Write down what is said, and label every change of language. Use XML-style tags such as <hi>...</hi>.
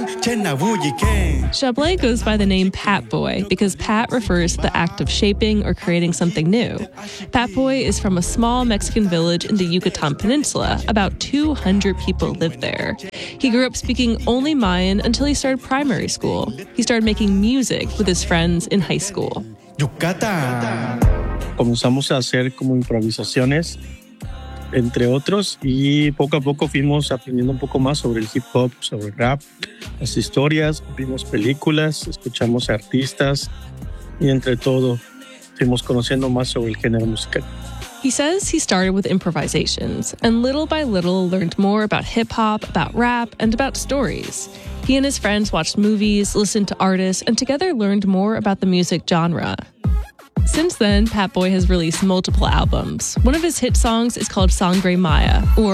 <en>Chablais goes by the name Pat Boy because Pat refers to the act of shaping or creating something new. Pat Boy is from a small Mexican village in the Yucatan Peninsula. About 200 people live there. He grew up speaking only Mayan until he started primary school. He started making music with his friends in high school.</en> <es>Comenzamos a hacer como improvisaciones, entre otros, y poco a poco fuimos aprendiendo un poco más sobre el hip hop, sobre el rap, las historias, vimos películas, escuchamos artistas, y entre todo, fuimos conociendo más sobre el género musical.</es> <en>He says he started with improvisations, and little by little learned more about hip hop, about rap, and about stories. He and his friends watched movies, listened to artists, and together learned more about the music genre. Since then, Pat Boy has released multiple albums. One of his hit songs is called Sangre Maya, or</en>